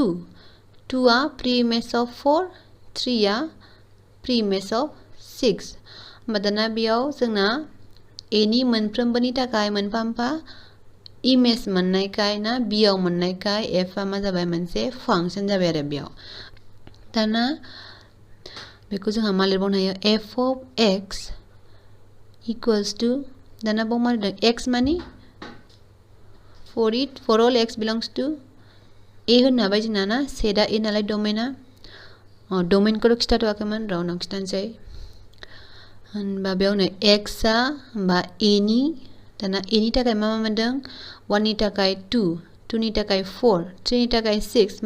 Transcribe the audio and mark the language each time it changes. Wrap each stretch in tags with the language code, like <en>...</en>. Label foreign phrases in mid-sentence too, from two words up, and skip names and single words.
<brx>2 आ</brx> <en>pre image of 4</en> <brx>3 आ</brx> <en>pre image of 6</en> <brx>होमबा दाना बेयाव जोंना a नि मोनफ्रोमबोनि थाखाय मोनफा मोनफा इमेज मोननायखाय ना b आव मोननायखाय f आ मा जाबाय मोनसे फांशन जाबाय आरो बेयाव दाना बेखौ जोंहा मा लिरबावनो हायो</brx> <en>f of x equals to</en> <brx>दाना बाव मा होदों x मानि</brx> <en>for all x belongs to a</en> <brx>होननो हाबाय जोंना ना सेटआ a नालाय डमेना डमेनखौथ' खिथाथ'वाखैमोन र' उनाव खिथानोसै होनबा बेयावनो x आ होनबा a नि दाना a नि थाखाय मा मोनदों 1 नि थाखाय 2 2 नि थाखाय 4 3 नि थाखाय 6</brx>